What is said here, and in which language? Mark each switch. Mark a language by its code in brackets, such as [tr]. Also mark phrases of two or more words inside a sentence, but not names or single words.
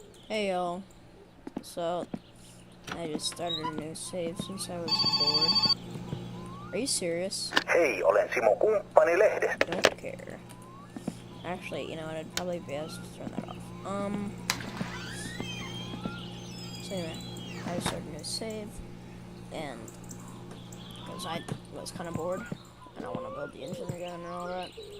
[en] Hey y'all, so I just started a new save since I was bored. Are you serious? [fi] Hei, olen Simo kumppani lehdestä. [en] Don't care. Actually, you know what, I'd probably be able to turn that off. So anyway, I started a new save, and because I was kind of bored, and I want to build the engine again and all that.